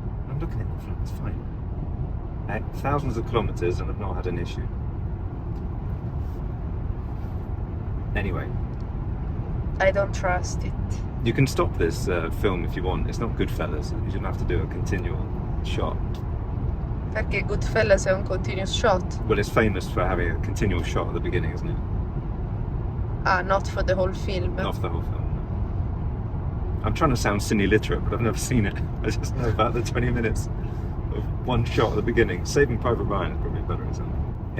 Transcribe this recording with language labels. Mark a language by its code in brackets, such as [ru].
[en] I'm looking at the front. It's fine. Thousands of kilometers and I've not had an issue. Anyway, I don't trust it. you can stop this film if you want. It's not Goodfellas. You shouldn't have to do a continual shot. [it] Perché Goodfellas è un [en] continuous shot. Well, it's famous for having a continual shot at the beginning, isn't it? Ah, not for the whole film. Not for the whole film. I'm trying to sound cine literate, but I've never seen it. I just know about the 20 minutes of one shot at the beginning. Saving Private Ryan is probably better, isn't it?